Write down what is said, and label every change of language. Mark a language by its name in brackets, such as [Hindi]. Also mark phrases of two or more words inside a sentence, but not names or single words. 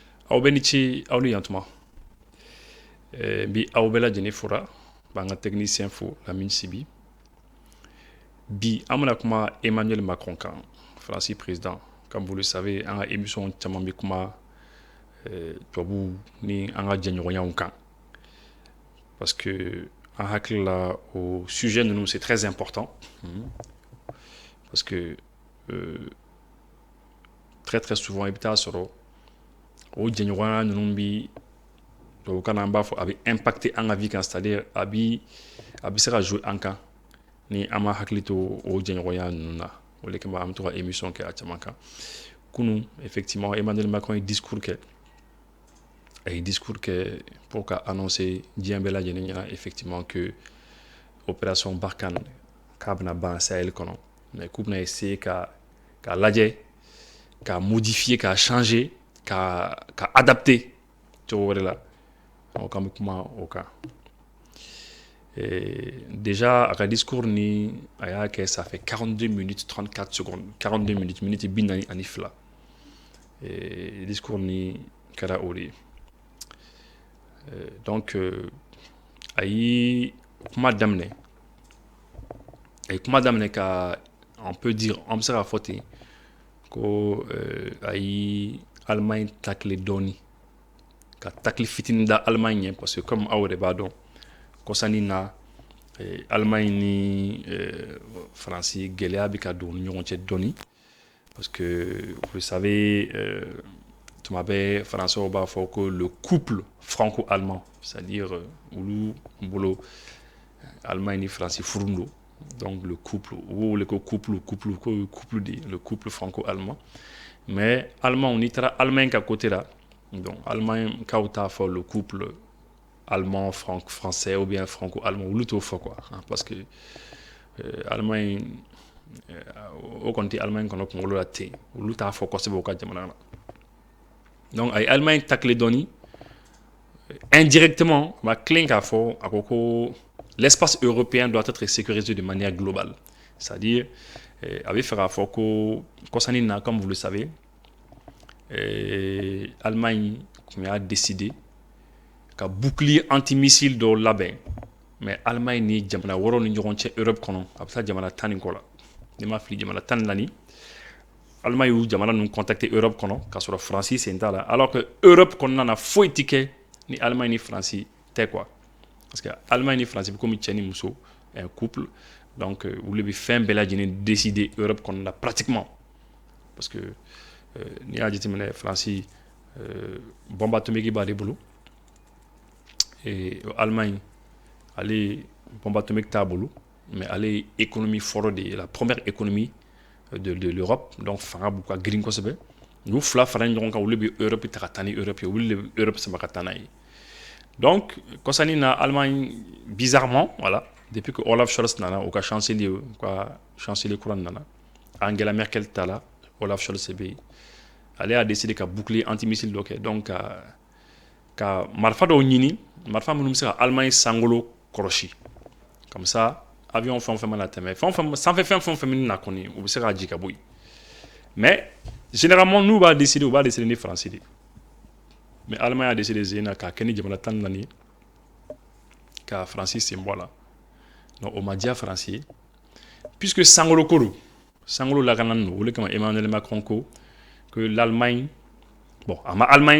[Bambara] aw bɛ ni ci aw ni yantuma bi aw bɛɛ lajɛlen fora b'an ka technicien fo Lamine Sibi bi an bɛna kuma Emmanuel Macron kan Faransi président [French] comme vous le savez [Bambara] an ka émission caman bɛ kuma tubabu ni an ka jɛɲɔgɔnyaw kan parce que an hakili la o sujet ninnu [French] c'est très important parce que très souvent [Bambara] i bɛ taa sɔrɔ o jɛɲɔgɔnya ninnu bi tubabukan na an b'a fɔ a bɛ impacter an ka vie kan c'est-à-dire a bɛ se ka jouer an kan ni an ma hakili to o jɛɲɔgɔnya ninnu na o de kama an bɛ to ka émission kɛ a caman kan kunun effectivement Emmanuel Macron ye discours kɛ a ye discours kɛ pour ka annoncer diɲɛ bɛɛ lajɛlen ɲɛna [French] effectivement que [Bambara] opération Barkhane k'a bɛna ban Sahel kɔnɔ mais k'u bɛna essayer ka lajɛ ka modifier ka changer ka adapter cogo wɛrɛ la donc an bɛ kuma o kan déjà a ka discours ni a y'a kɛ [French] ça fait 42 minutes 34 secondes 42 minutes minutes [Bambara] bi naani ani fila discours ni kɛra o de ye donc a ye kuma daminɛ ka [French] on peut dire [Bambara] on bɛ se k'a fɔ ten ko a ye Allemagne tacler dɔɔni ka tacler fitinin da Allemagne ɲɛ [French] parce que comme [Bambara] aw yɛrɛ b'a dɔn kɔsannin na Allemagne ni Faransi gɛlɛya bɛ ka don u ni ɲɔgɔn cɛ dɔɔni [French] parce que vous savez [Bambara] tuma bɛɛ Français b'a fɔ ko [French] le couple franco-allemand c'est-à-dire [Bambara] olu bolo Allemagne ni Faransi furu don [French] donc le couple [Bambara] u b'o wele ko [French] couple de le couple franco-allemand mais allemand [Bambara] n'i taara Allemagne ka côté la donc Allemagne kaw t'a fɔ [French] le couple allemand français ou bien [Bambara] franco-allemand olu t'o fɔ quoi [French] parce que [Bambara] Allemagne o kɔni tɛ Allemagne kɔnɔ kunkolo la ten olu t'a fɔ kosɛbɛ u ka jamana na donc a ye Allemagne tacler dɔɔni indirectement a ma tilen k'a fɔ a ko ko [French] l'espace européen doit être sécurisé de manière globale c'est-à-dire [Bambara] a bɛ fɛ k'a fɔ ko kɔsannin na [French] comme vous le savez [Bambara] Allemagne tun y'a décidé ka [French] bouclier antimissile [Bambara] dɔw labɛn mais Allemagne ni jamana wɔɔrɔ ni ɲɔgɔn cɛ Europe kɔnɔ a bɛ taa jamana 10 ni kɔ la n'i ma fili jamana 14 Allemagne y'u jamana ninnu contacter Europe kɔnɔ k'a sɔrɔ Faransi sen t'a la [French] alors que [Bambara] Europe kɔnɔna na foyi tɛ kɛ ni Allemagne ni Faransi tɛ quoi [French] parce que [Bambara] Allemagne ni Faransi bɛ komi cɛ ni muso [French] un couple [Bambara] donc olu bɛ fɛn bɛɛ lajɛlen décider Europe kɔnɔna na pratiquement parce que n'i y'a jateminɛ Faransi [French] bombe atomique [Bambara] b'ale bolo Allemagne ale [French] bombe atomique [Bambara] t'a bolo mais ale ye économie fɔlɔ de ye [French] la première économie de l'Europe [Bambara] donc fanga b'u ka girin kosɛbɛ u fila fara ɲɔgɔn kan olu bɛ Europe ta ka taa ni Europe ye olu de bɛ Europe sama ka taa n'a ye donc kɔsannin na Allemagne [French] bizarrement voilà depuis que [Bambara] Olaf Scholz nana u ka chancelier kura nana Angela Merkel ta la Olaf Scholz bɛ yen ale a décidé ka [French] bouclier antimissile [Bambara] dɔ kɛ donc ka marifa dɔw ɲini marifa minnu bɛ se ka Allemagne sankolo kɔlɔsi [French] comme ça [Bambara] avion fɛn o fɛn mana tɛmɛ sanfɛ fɛn fɛn min na kɔni u bɛ se k'a ji ka bɔ yen [French] mais généralement [Bambara] n'u b'a décider u b'a décider ni Faransi de mais Allemagne a décidé zen na k'a kɛ ni jamana 14 ye ka Faransi sen bɔ a la donc o ma diya Faransi ye puisque sankolo ko don sankolo lakananin don o de kama Emmanuel Macron ko [French] que l'Allemagne bon [Bambara] a ma Allemagne